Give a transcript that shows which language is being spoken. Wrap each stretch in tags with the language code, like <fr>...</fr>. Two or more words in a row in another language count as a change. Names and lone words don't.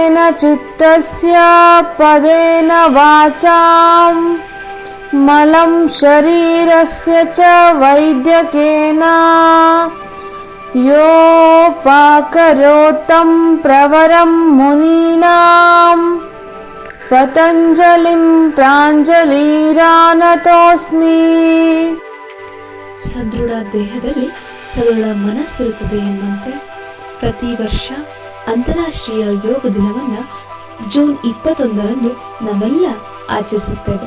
<sa>चित्तस्य पदेन वाचां मलं शरीरस्य च वैद्यकेन योपाकरोत्तं प्रवरं मुनीनां ಪತಂಜಲಿಂ ಪ್ರಾಂಜಲಿರಾನತೋಸ್ಮಿ.</sa> <kn>ಸದೃಢ ದೇಹದಲ್ಲಿ ಸದೃಢ ಮನಸ್ಸಿರುತ್ತದೆ ಎಂಬಂತೆ ಪ್ರತಿ ವರ್ಷ ಅಂತಾರಾಷ್ಟ್ರೀಯ ಯೋಗ ದಿನವನ್ನು ಜೂನ್ 21ರಂದು ನಾವೆಲ್ಲ ಆಚರಿಸುತ್ತೇವೆ.</kn>